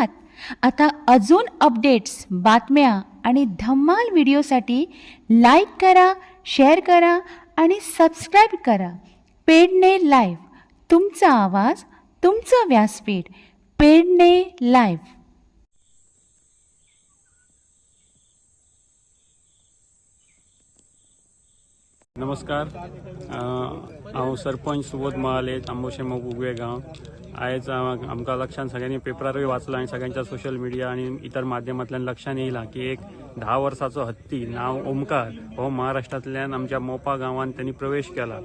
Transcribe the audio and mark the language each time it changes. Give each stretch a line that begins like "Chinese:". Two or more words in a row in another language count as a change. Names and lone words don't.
Marathi: आता अजून अपडेट्स, बातम्या आणि धम्माल व्हिडिओसाठी लाईक करा, शेअर करा आणि सबस्क्राईब करा. पेडणे लाईव्ह, तुमचा आवाज, तुमचं व्यासपीठ. पेडणे लाईव्ह.
Konkani: नमस्कार. हांव सरपंच सुबोध महाले, तांबोशे मोगुगवे गांव. आयज आमकां लक्षांत सगळ्यांनी पेपरारूय वाचला आनी सगळ्यांच्या
English: social media
Konkani: आनी इतर माध्यमांतल्यान लक्षांत येयला की एक 10 वर्साचो हत्ती नांव ओमकार हो महाराष्ट्रांतल्यान आमच्या मोपा गांवांत त्यांनी प्रवेश केला.